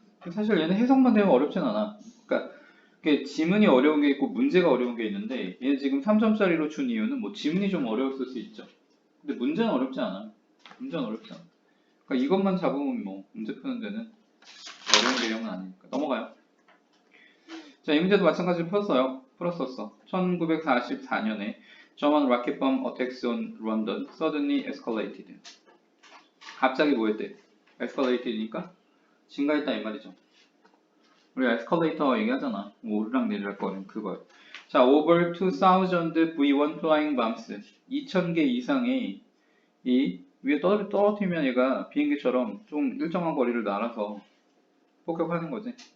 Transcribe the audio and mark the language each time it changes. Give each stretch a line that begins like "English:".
Korean: 사실 얘는 해석만 되면 어렵진 않아. 그러니까 지문이 어려운 게 있고 문제가 어려운 게 있는데 얘는 지금 3점짜리로 준 이유는 뭐 지문이 좀 어려웠을 수 있죠. 근데 문제는 어렵지 않아. 문제는 어렵지 않아. 그러니까 이것만 잡으면 뭐 문제 푸는 데는 어려운 개념은 아니니까. 넘어가요. 자, 이 문제도 마찬가지로 풀었었어. 1944년에
English: German rocket bomb attacks on London suddenly escalated.
Korean: 갑자기 뭐 했대? escalated니까 증가했다 이 말이죠. 우리 에스컬레이터 얘기하잖아. 뭐 오르락 내리락 거리는 그거.
English: 자, over 2000 V1 flying bombs.
Korean: 2000개 이상의 이 위에 떨어뜨리면 얘가 비행기처럼 좀 일정한 거리를 날아서 폭격하는 거지.